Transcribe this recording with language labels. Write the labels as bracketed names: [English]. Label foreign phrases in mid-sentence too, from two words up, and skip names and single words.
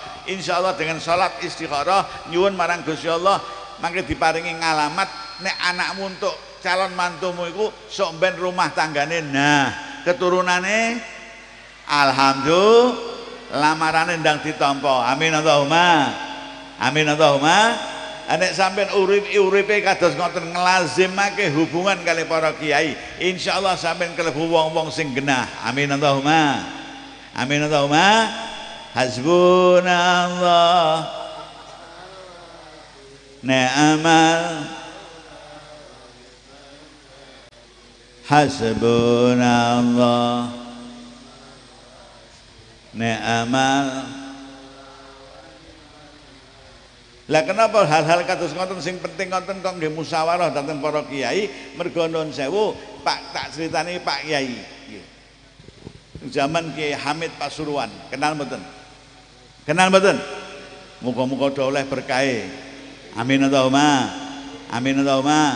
[Javanese] Insyaallah dengan salat istikharah nyuwun marang Gusti Allah mangke diparingi ngalamat nek anakmu [Indonesian] untuk calon mantumu [Javanese] iku sok ben rumah tanggane nah keturunane alhamdulillah lamarane ndang ditampa. [Arabic] آمين اللهم. آمين اللهم. [Javanese] Nek sampean uripe kados ngoten nglazimake hubungan kali para kiai, insyaallah sampean kelebu wong-wong sing genah. [Arabic] آمين اللهم. آمين اللهم. حسبنا الله نعم حسبنا الله نعم. [Javanese] Lah kenapa hal-hal kados ngoten sing penting ngoten kok nggih musyawarah dateng para kiai? Mergo nuwun sewu, Pak tak critani Pak Kiai. Zaman Kiai Hamid Pasuruan, kenal mboten? Kenal mboten? Muga-muga oleh berkahe. [Arabic] آمين اللهم. آمين اللهم.